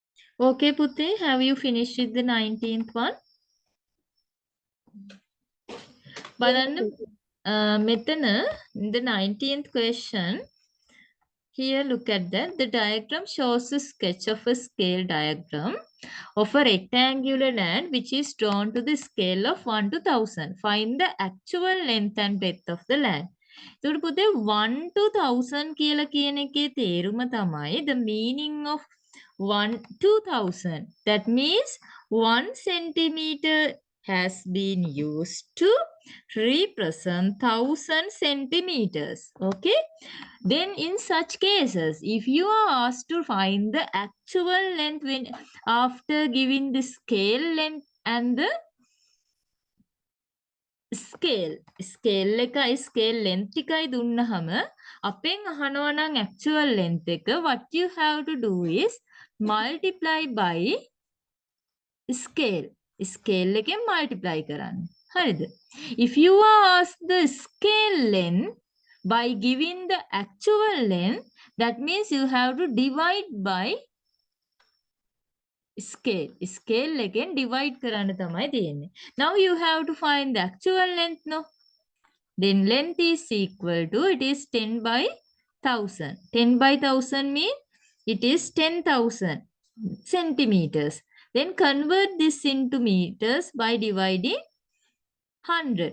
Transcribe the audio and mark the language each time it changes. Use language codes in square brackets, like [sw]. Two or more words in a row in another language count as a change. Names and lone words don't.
[en] Okay, Putte, have you finished with the 19th one? Yes, [si] බලන්න [en] teacher. මෙතන in the 19th question, here look at that. The diagram shows a sketch of a scale diagram of a rectangular land which is drawn to the scale of 1 to 1000. Find the actual length and breadth of the land. [si] එතකොට පුතේ 1 to 1000 කියලා කියන එකේ තේරුම තමයි [en] the meaning of 1 to 1000. That means 1 centimeter has been used to represent 1000 centimeters. Okay. Then in such cases, if you are asked to find the actual length when after giving the scale length and the [si] ස්කේල් එකයි ස්කේල් length එකයි දුන්නහම අපෙන් අහනවා නම් [en] actual length එක, what you have to do is multiply by scale [si] එකෙන් multiply කරන්න. හරිද? [en] If you are asked the scale length by giving the actual length, that means you have to divide by scale [si] එකෙන් divide කරන්න තමයි තියෙන්නේ. [en] Now you have to find the actual length, no? Then length is equal to, it is 10 by 1000. 10 by 1000 means it is 10,000 centimeters. Then convert this into meters by dividing 100.